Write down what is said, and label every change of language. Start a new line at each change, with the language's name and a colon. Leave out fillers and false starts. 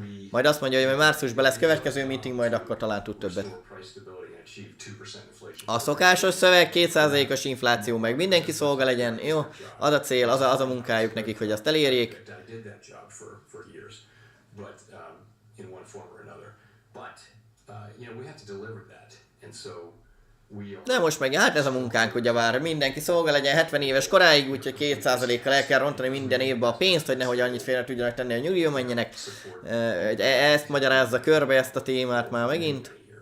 Hungarian: Majd azt mondja, hogy majd márciusban lesz következő meeting, majd akkor talán tud többet.
English: achieve 2% inflation.
Hungarian: A szokásos szöveg 2%-os infláció, meg mindenki szolga legyen, jó? Az a cél, az a munkájuk nekik, hogy azt elérjék.
English: I did that job for years, but in one form or another. But we have to deliver that, and so we are.
Hungarian: De most meg, hát ez a munkánk, ugyebár mindenki szolga legyen 70 éves koráig, úgyhogy 2%-kal el kell rontani minden évben a pénzt, hogy nehogy annyit félre tudjanak tenni, a nyugdíjba menjenek. Ezt magyarázza körbe, ezt a témát már megint.